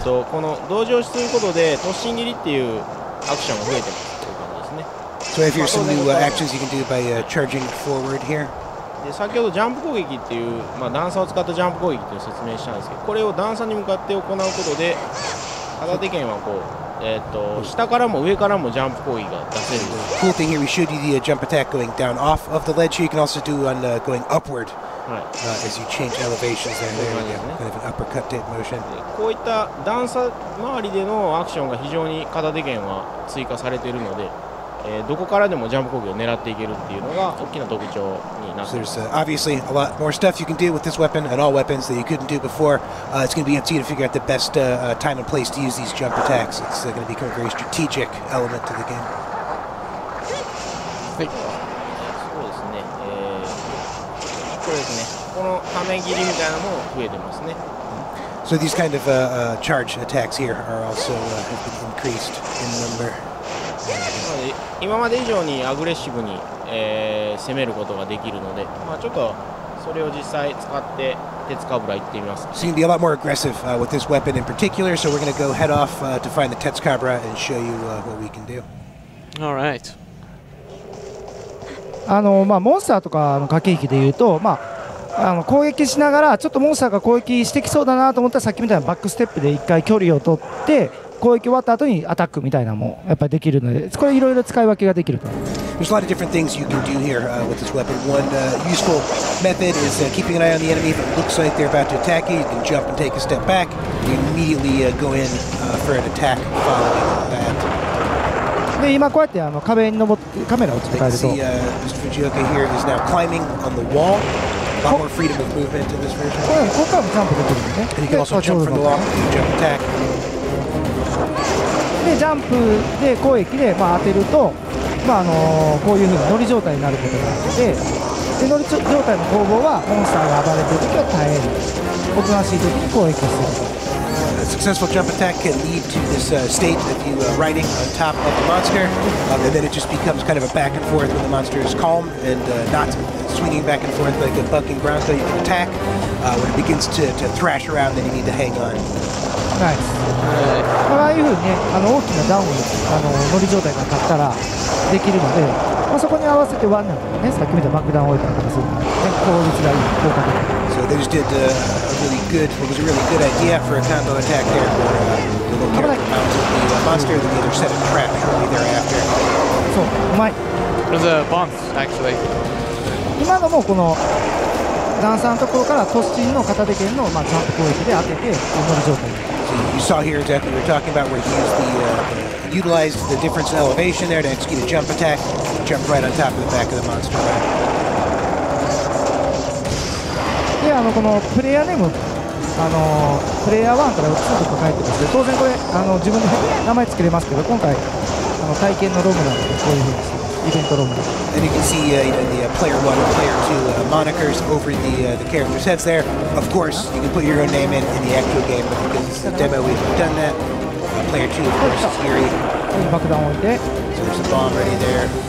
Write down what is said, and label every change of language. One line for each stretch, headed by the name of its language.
Japanese: この同時押しすることで突進切りっていうアクションが増えてますという感じですね。
English: So if here's some new actions you can do by charging forward here.
Japanese: で先ほどジャンプ攻撃っていう、段差を使ったジャンプ攻撃っていう説明したんですけど、これを段差に向かって行うことで片手剣はこう、下からも上からもジャンプ攻撃が出せる。
English: Cool thing here, we showed you the jump attack going down off of the ledge here. You can also do on going upward. As you change elevations there, kind of an uppercut type motion.
Japanese: こういった段差周りでのアクションが非常に片手剣は追加されているので、どこからでもジャンプ攻撃を狙っていけるっていうのが大きな特徴になっています。
English: So there's obviously a lot more stuff you can do with this weapon and all weapons that you couldn't do before. It's going to be up to you to figure out the best time and place to use these jump attacks. It's going to become a very strategic element to the game.
Japanese: そうですね。これですね。このため切りみたいなのも増えてますね。
English: So these kind of charge attacks here are also have been increased in number.
Japanese: 今まで以上にアグレッシブに、攻めることができるので、ちょっとそれを実際使って鉄かぶら行ってみます。
English: So you can be a lot more aggressive with this weapon in particular. So we're going to go head off to find the Tetsukabra and show you what we can do. All right.
Japanese: モンスターとかの駆け引きでいうと、攻撃しながらちょっとモンスターが攻撃してきそうだなと思ったらさっきみたいなバックステップで1回距離を取って攻撃終わった後にアタックみたいなのもやっぱりできるので、これいろいろ使い分けができると。
English: There's a lot of different things you can do here with this weapon. One useful method is keeping an eye on the enemy. If it looks like they're about to attack you, you can jump and take a step back. You immediately go in for an attack following that.
Japanese: で今こうやって壁に登ってカメラを使えると。
English: Mr. Fujioka here is now climbing on the wall. A lot more freedom of movement in this version.
Japanese: ここからもジャンプできるんでね。
English: And you can also jump from the wall, jump attack.
Japanese: でジャンプで攻撃で、当てると、こういうふうに乗り状態になることがあって、で乗り状態の攻防はモンスターが暴れているときは耐える、おとなしいときに攻撃する。
English: A successful jump attack can lead to this state of you riding on top of the monster, and then it just becomes kind of a back and forth when the monster is calm and not swinging back and forth like a bucking bronco. You can attack. When it begins to thrash around, then you need to hang on.
Japanese: ナイス。ああいうふうにね、大きなダウン乗り状態が立ったらできるので、そこに合わせてワンなんかね、さっき見た爆弾を置いたりとかするので、効率がいい、効果的。
English: So they just did what was a really good idea for a combo attack there, where the little character mounted the monster, then the other set a trap shortly thereafter.
Japanese: そう、うまい。
English: There's a bounce, actually.
Japanese: 今のもこの段差のところから突進の片手剣の、ジャンプ攻撃で当てて乗り状態に。
English: So you saw here exactly what we were talking about, where he utilized the difference in elevation there to execute a jump attack, jump right on top of the back of the monster.
Japanese: でこのプレイヤーネーム、プレイヤー1から2とか書いてますけど、当然これ自分で名前つけれますけど、今回体験のロムなのでこういうふうにしてイベントロムで。
English: And you can see the player 1 and player 2 monikers over the characters' heads there. Of course, you can put your own name in the actual game, but because it's the demo, we've done that. Player 2, of course, is Yuri.
Japanese: 爆弾を置いて、
English: So there's a bomb ready there.